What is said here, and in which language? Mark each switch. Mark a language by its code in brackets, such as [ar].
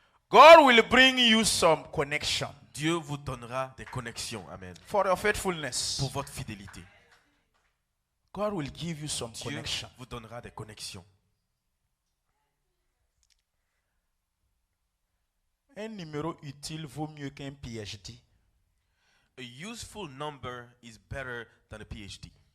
[en] God will bring you some connection. [fr] Dieu vous donnera des connexions. [en] Amen. For your faithfulness. [fr] Pour votre fidélité. [en] God will give you some [fr] Dieu [en] connection. [fr] vous donnera des connexions. Un numéro utile vaut mieux qu'un PhD. [en] A useful number is better than a PhD.